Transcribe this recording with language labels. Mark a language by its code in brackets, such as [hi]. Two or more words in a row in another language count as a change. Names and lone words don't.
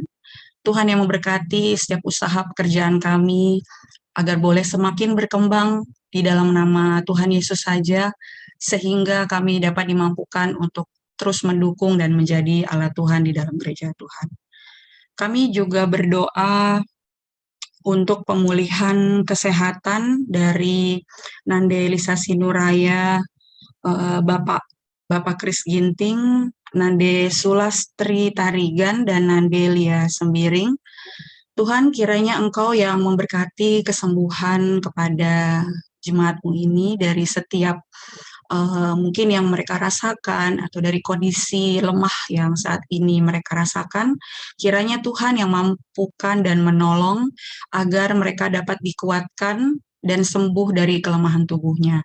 [id] Tuhan yang memberkati setiap usaha pekerjaan kami agar boleh semakin berkembang di dalam nama Tuhan Yesus saja, sehingga kami dapat dimampukan untuk terus mendukung dan menjadi alat Tuhan di dalam gereja Tuhan. Kami juga berdoa untuk pemulihan kesehatan dari Nande Lisa Sinuraya, Bapak Kris Ginting, Nande Sulastri Tarigan, dan Nande Lia Sembiring. Tuhan, kiranya Engkau yang memberkati kesembuhan kepada jemaatmu ini dari setiap mungkin yang mereka rasakan atau dari kondisi lemah yang saat ini mereka rasakan. Kiranya Tuhan yang mampukan dan menolong agar mereka dapat dikuatkan dan sembuh dari kelemahan tubuhnya.